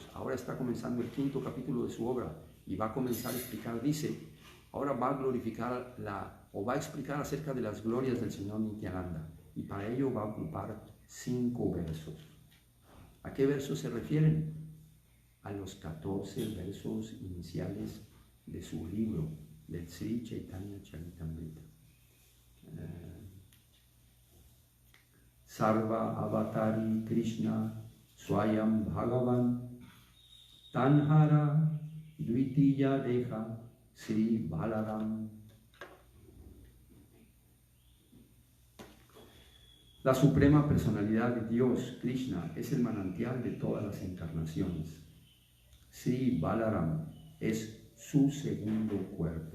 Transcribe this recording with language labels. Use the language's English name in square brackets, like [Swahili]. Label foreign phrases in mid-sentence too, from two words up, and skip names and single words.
[Spanish] Ahora está comenzando el 5º capítulo de su obra y va a comenzar a explicar, dice, ahora va a glorificar va a explicar acerca de las glorias del Señor Nityananda, y para ello va a ocupar 5 versos. ¿A qué versos se refieren? A los 14 versos iniciales de su libro, del Sri Chaitanya Charitamrita. [Bangla] সর্ব অবতারী কৃষ্ণ স্বয়ং ভগবান তাঁহার দ্বিতীয় দেহ শ্রী বলরাম. [Spanish] La suprema personalidad de Dios, Krishna, es el manantial de todas las encarnaciones. Sri Balaram es su segundo cuerpo.